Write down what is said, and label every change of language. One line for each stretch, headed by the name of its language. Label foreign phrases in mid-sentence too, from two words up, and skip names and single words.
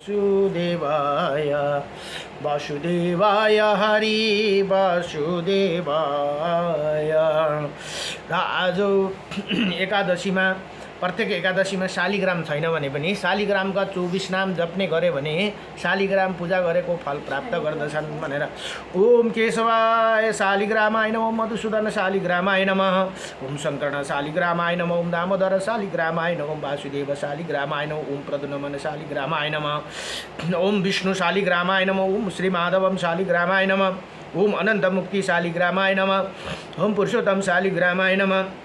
Sanskrit: वासुदेवाय वासुदेवाय हरि वासुदेवाय।
Nepali: र आज एकादशीमा प्रत्येक एकादशीमा शालिग्राम छैन भने पनि शालिग्रामका 24 नाम जप्ने गरे भने शालिग्राम पूजा गरेको फल प्राप्त गर्दछन् भनेर।
Sanskrit: ओम केशवाय शालिग्रामाय नमः, ओम मधुसूदन शालिग्रामाय नमः, ओम शङ्करण शालिग्रामाय नमः, ओम दामोदर शालिग्रामाय नमः, ओम वासुदेव शालिग्रामाय नमः, ओम प्रद्युम्न शालिग्रामाय नमः, ओम विष्णु शालिग्रामाय नमः, ओम श्री माधवम शालिग्रामाय नमः, ओम अनंत मुक्ति शालिग्रामाय नमः, ओम पुरुषोत्तम शालिग्रामाय नमः,